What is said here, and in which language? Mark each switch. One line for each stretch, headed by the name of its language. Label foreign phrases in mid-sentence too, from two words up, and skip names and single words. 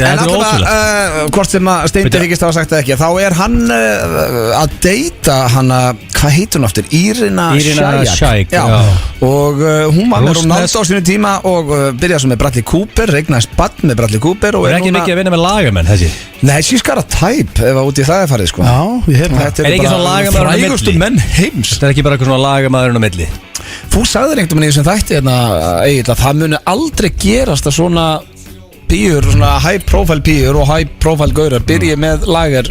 Icelandic: En alltaf, hvort sem að Steindi Ríkist hafa sagt það ekki, þá er hann að deyta hana, hvað heitir hún aftur? Írina Shayk. Já, og hún var með Ronaldo á sínu tíma og byrjaði svo með Bradley Cooper, regnaðist bann með Bradley Cooper. Er ekki mikið að vinna með lagamenn, þessi? Nei,
English: she's got a type,
Icelandic: ef að út í það er farið, sko. Já, ég hef það. Þetta er bara frægustu menn heims. Þetta er ekki bara eitthvað svona lagamæðurinn á milli. Þú sagðir einhvern veginn í þessum þætti Egill, að það muni aldrei gerast að svona píur, svona
English: high profile
Icelandic: píur og
English: high profile
Icelandic: gaurar byrji með lagar.